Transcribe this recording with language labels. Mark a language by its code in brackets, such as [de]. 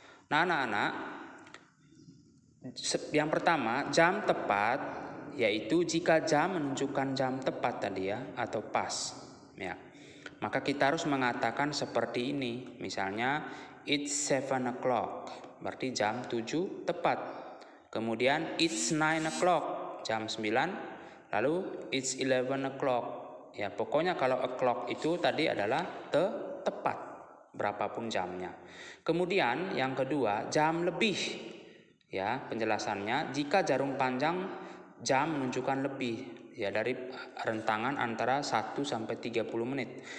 [id] Nah, anak-anak, yang pertama jam tepat yaitu jika jam menunjukkan jam tepat tadi ya atau pas ya. Maka kita harus mengatakan seperti ini. Misalnya [en] it's 7 o'clock [id] berarti jam 7 tepat. Kemudian [en] it's 9 o'clock [id] jam 9. [en] Lalu it's 11 o'clock. [id] Ya, pokoknya kalau o'clock itu tadi adalah tepat berapapun jamnya. Kemudian yang kedua jam lebih. Ya, penjelasannya jika jarum panjang jam menunjukkan lebih ya dari rentangan antara 1 sampai 30 menit.